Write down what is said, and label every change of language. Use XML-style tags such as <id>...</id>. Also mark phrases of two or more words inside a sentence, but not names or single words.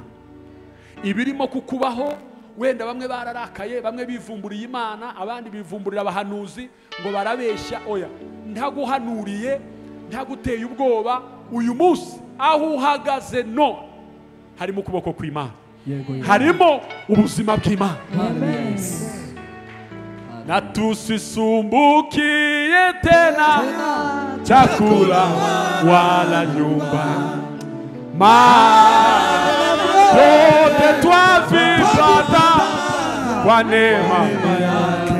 <rw>Ibirimo kukubaho wenda bamwe bararakaye, bamwe bivumburiye Imana, abandi bivumburira abahanuzi ngo barabeshya. Oya, ntaguhanuriye, ntaguteye ubwoba. Uyu munsi aho uhagaze no harimo ukuboko kw'Imana, harimo ubuzima bw'Imana.</rw> <sw>Na tusisumbukie tena chakula wala nyumba, yote twavipata kwa neema yake.</sw>